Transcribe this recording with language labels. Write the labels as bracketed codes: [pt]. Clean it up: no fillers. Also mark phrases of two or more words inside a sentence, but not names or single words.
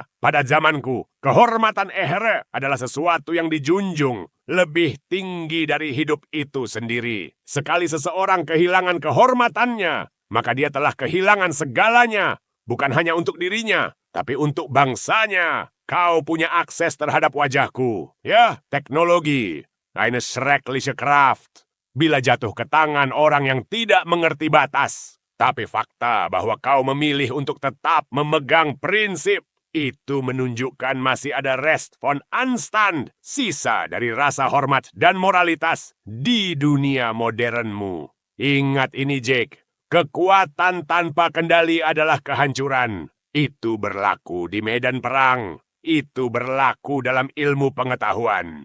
[id] Pada zamanku, kehormatan Ehre adalah sesuatu yang dijunjung lebih tinggi dari hidup itu sendiri. Sekali seseorang kehilangan kehormatannya, maka dia telah kehilangan segalanya. Bukan hanya untuk dirinya, tapi untuk bangsanya. Kau punya akses terhadap wajahku. Ya, teknologi. [de] Eine schreckliche Kraft. [id] Bila jatuh ke tangan orang yang tidak mengerti batas. Tapi fakta bahwa kau memilih untuk tetap memegang prinsip, itu menunjukkan masih ada [de] rest von Anstand, [id] sisa dari rasa hormat dan moralitas di dunia modernmu. Ingat ini, Jake. Kekuatan tanpa kendali adalah kehancuran. Itu berlaku di medan perang. Itu berlaku dalam ilmu pengetahuan.